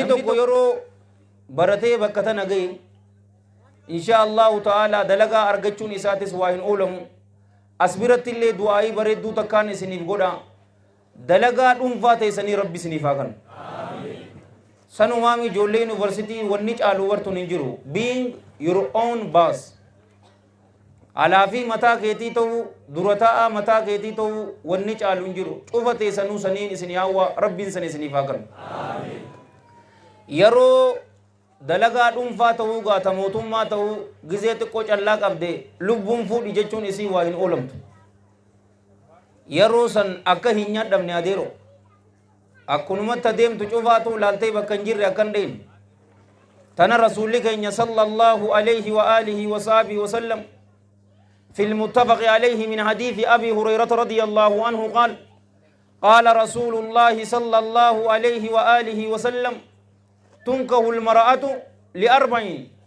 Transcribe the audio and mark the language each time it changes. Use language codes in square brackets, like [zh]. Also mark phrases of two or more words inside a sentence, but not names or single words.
[om] tokko yeroo baratee bakka tana gahe [ar] إن شاء الله تعالى [om] dalagaa argachuun isaatis waa hin oolamu asbiratti illee du'aa'ii bareedduu takkaan isiniif godha dalagaa dhuunfaa teessanii rabbi isiniif haa kennu sanumaami ijoollee yuunivarsiitii wanni caalu wartuun hin jiru [en] being your own boss [om] alaafii mataa keetii ta'uu dura taa'aa mataa keetii ta'uu wanni caalu hin jiru cufa teessanuu saniin isin yaawwa rabbiin san isiniif haa kennu yeroo dalagaa dhuunfaa ta'uu gaata mootummaa ta'uu gizee xiqqoo callaa qabde lubbuun fuudhi jechuun isii waa hin oolamtu yeroo san akka hin nyaadhamne adeero akkunumatti adeemtu cufaatu laaltee bakka hin jirre akka hin deemne tana rasuulli keenya [ar] صلى الله عليه وعلى آله وصحبه وسلم في المتفق عليه من حديث أبي هريرة رضي الله عنه قال رسول الله صلى الله عليه وآله وسلم تنكه المرأة لأربعين